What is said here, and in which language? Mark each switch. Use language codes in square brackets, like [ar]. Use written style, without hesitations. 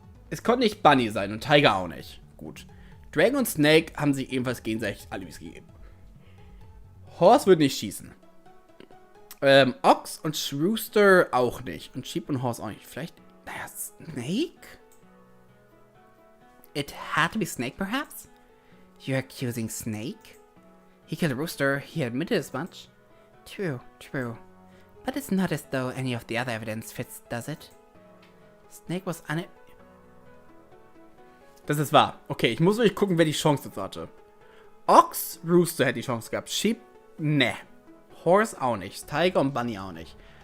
[de] Es konnte nicht Bunny sein und Tiger auch nicht. Gut. Dragon und Snake haben sich ebenfalls gegenseitig Alibis gegeben. Horse wird nicht schießen. Ox und Rooster auch nicht. Und Sheep und Horse auch nicht. Vielleicht, naja, Snake? [en] It had to be Snake, perhaps? You're accusing Snake? He killed Rooster, he admitted as much. True. But it's not as though any of the other evidence fits, does it? Snake was [de] Das ist wahr. Okay, ich muss wirklich gucken, wer die Chance dazu hatte. Ox, Rooster hätte die Chance gehabt. Sheep, ne. Horse auch nicht. Tiger und Bunny auch nicht.